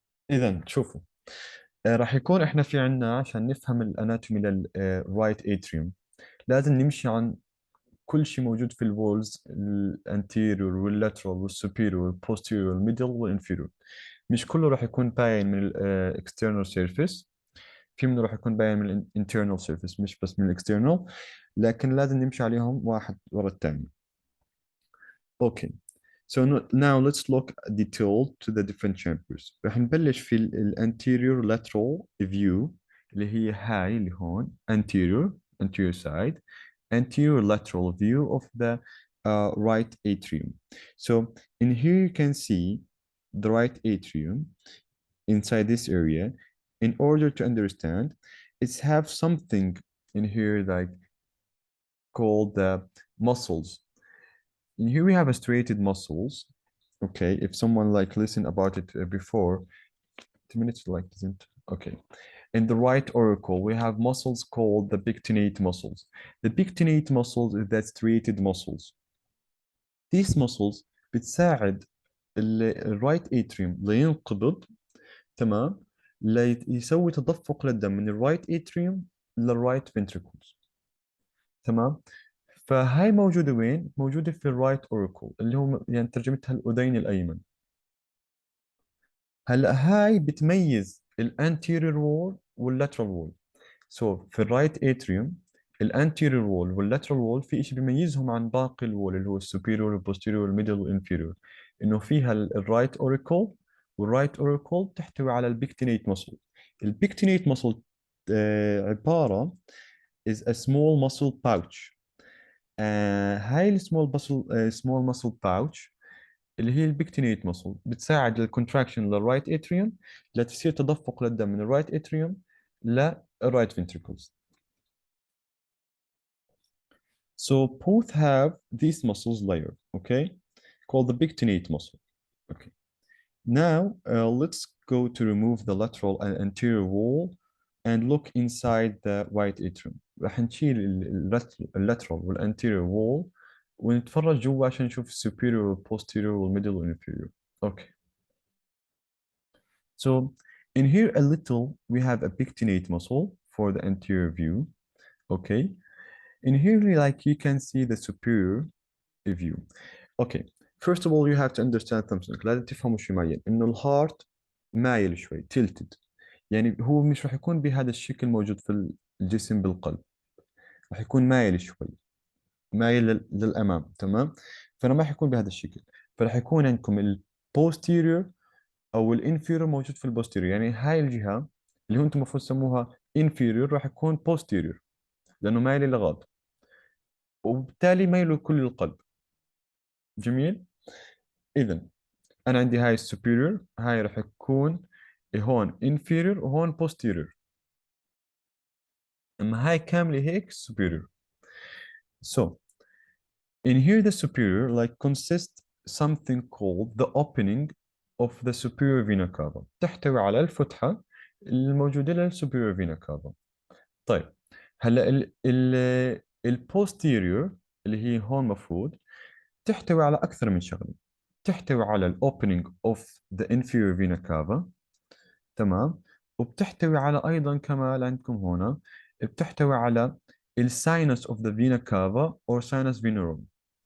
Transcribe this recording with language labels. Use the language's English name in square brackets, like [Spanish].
[Arabic] اذا شوفوا، راح يكون احنا في عنا عشان نفهم الاناتومي للرايت اتريوم لازم نمشي عن كل شيء موجود في الوولز الانتيريور واللاترال والسوبيريور والبوستيريور والميدل والانفيريور. مش كله راح يكون باين من الاكسترنال سيرفيس، في منه راح يكون باين من الانترنال سيرفيس مش بس من الاكسترنال، لكن لازم نمشي عليهم واحد ورا الثاني. [English] Okay. So now let's look detailed to the different chambers. [Arabic] راح نبلش في [English] anterior lateral view [Arabic] اللي هي هاي اللي هون [English] anterior side, anterior lateral view of the right atrium. So in here you can see the right atrium inside this area. In order to understand, it's have something in here like called the muscles. In here we have a striated muscles. Okay, if someone like listened about it before, 2 minutes like isn't okay. In the right auricle, we have muscles called the pectinate muscles. The pectinate muscles is that striated muscles. These muscles [Arabic] بتساعد الرايت اتريوم لينقبض، تمام، ليسوي تدفق للدم من الرايت اتريوم للرايت فنتريكلز، تمام. فهاي موجودة وين؟ موجودة في الرايت اوريكل اللي هو يعني ترجمتها الأذين الأيمن. هلا هاي بتميز الانتيريور وول واللاترال وول. سو في الرايت اتريوم الانتيريور وول واللاترال وول في شيء بيميزهم عن باقي الوول اللي هو السوبيريور والبوستيريور والميدل والانفيريور، انه فيها الرايت اوريكل، والرايت اوريكل تحتوي على البيكتينيت مسل. [English] البيكتينيت مسل عبارة is a small muscle pouch. [Arabic] هاي السمول muscle pouch اللي هي البيكتينيت muscle بتساعد الكونتراكشن للرايت اتريوم لتصير تدفق للدم من الرايت اتريوم للرايت ventricles. [English] So both have these muscles layer, okay, called the pectinate muscle. Okay. Now let's go to remove the lateral and anterior wall and look inside the right atrium. [Arabic] راح نشيل اللاترال والانتيريور وول ونتفرج جوا عشان نشوف السوبيريور والبوستيريور والميدل والانفيريور. [English] Okay. So in here a little we have a pectinate muscle for the anterior view. Okay. In here like you can see the superior view. Okay. First of all you have to understand something. [Arabic] لازم تفهموا شيء معين انه الهارت مايل شوي tilted، يعني هو مش راح يكون بهذا الشكل موجود في الجسم بالقلب، راح يكون مايل شوي، مايل للامام، تمام. فانا ما راح يكون بهذا الشكل، فراح يكون عندكم البوستيريور او الانفيريور موجود في البوستيريور، يعني هاي الجهه اللي هو انتم المفروض تسموها انفيريور راح يكون بوستيريور لانه مايل للغاض، وبالتالي ميله كل القلب. جميل. اذا انا عندي هاي السوبيريور، هاي راح تكون هون انفيريور وهون بوستيريور، اما هاي كامله هيك superior. [English] So in here the superior like consists something called the opening of the superior vena cava، [Arabic] تحتوي على الفتحة الموجودة للسوبيريور فينا كافا. طيب هلا ال posterior اللي هي هون مفروض تحتوي على أكثر من شغلة. تحتوي على ال [English] opening of the inferior vena cava، [Arabic] تمام، وبتحتوي على أيضا كمان عندكم هنا بتحتوي على ال [English] sinus of the vena cava or sinus venerum.